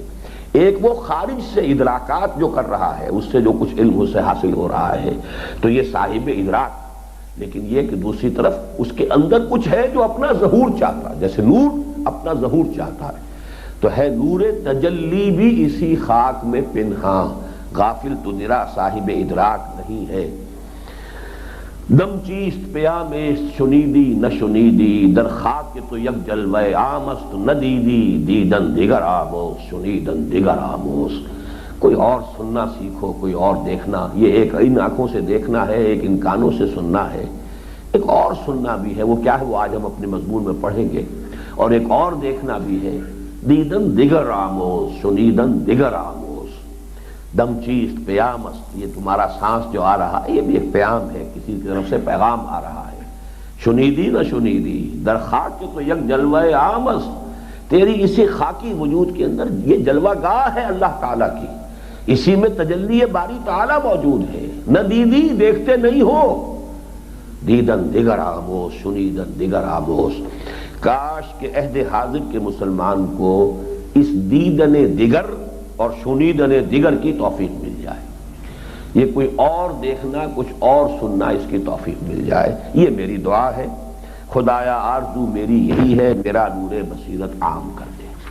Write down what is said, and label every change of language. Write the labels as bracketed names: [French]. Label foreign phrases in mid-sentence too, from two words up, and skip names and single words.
[Urdu] ایک وہ خارج سے ادراکات جو کر رہا ہے, اس سے جو کچھ علم اس سے حاصل ہو رہا ہے, تو یہ صاحب ادراک. لیکن یہ کہ دوسری طرف اس کے اندر کچھ ہے جو اپنا ظہور چاہتا ہے, جیسے نور اپنا ظہور چاہتا ہے. تو ہے نور تجلی بھی اسی خاک میں پنہاں, غافل تو نرا صاحب ادراک نہیں ہے. [Persian] دم چیست پیامست شنیدی نہ شنیدی, در خاک تو یک جلوہ عامست نہ دیدی, دیدن دیگر آموز شنیدن دیگر آموز. [Urdu] کوئی اور سننا سیکھو, کوئی اور دیکھنا. یہ ایک ان آنکھوں سے دیکھنا ہے, ایک ان کانوں سے سننا ہے, ایک اور سننا بھی ہے. وہ کیا ہے وہ آج ہم اپنے مضمون میں پڑھیں گے. اور ایک اور دیکھنا بھی ہے, [Persian] دیدن دیگر آموز شنیدن دیگر آموز. دم چیست پیامست, [Urdu] یہ تمہارا سانس جو آ رہا ہے یہ بھی ایک پیام ہے, کسی کی طرف سے پیغام آ رہا ہے. [Persian] شنیدی نہ شنیدی, در خاک تو یک جلوہ عامست, [Urdu] تیری اسی خاکی وجود کے اندر یہ جلوہ گاہ ہے اللہ تعالیٰ کی, اسی میں تجلی باری تعالیٰ موجود ہے. [Persian] نہ دیدی, [Urdu] دیکھتے نہیں ہو, [Persian] دیدن دیگر آموز شنیدن دیگر آموز. [Urdu] کاش کہ عہد حاضر کے مسلمان کو اس [Persian] دیدن دیگر [Urdu] اور [Persian] شنیدن دیگر [Urdu] کی توفیق مل جائے. یہ کوئی اور دیکھنا, کچھ اور سننا, اس کی توفیق مل جائے. یہ میری دعا ہے. خدایا آرزو میری یہی ہے, میرا نور بصیرت عام کر دے.